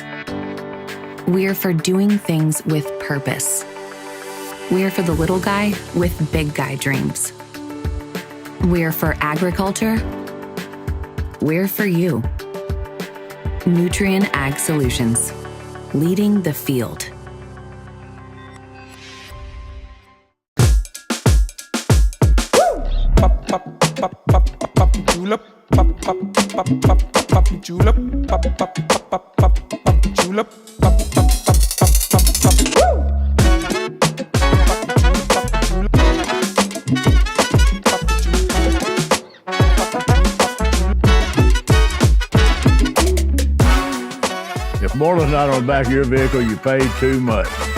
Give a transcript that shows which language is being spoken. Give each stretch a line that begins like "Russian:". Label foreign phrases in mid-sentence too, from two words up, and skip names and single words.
English: We're for doing things with purpose. We're for the little guy with big guy dreams. We're for agriculture. We're for you. Nutrien Ag Solutions, leading the field. Julep, pop, pop, pop, pop, pop, julep, pop, pop, pop, pop, pop, julep, pop, pop, pop, pop, pop, woo! If more than not on the back of your vehicle, you paid too much.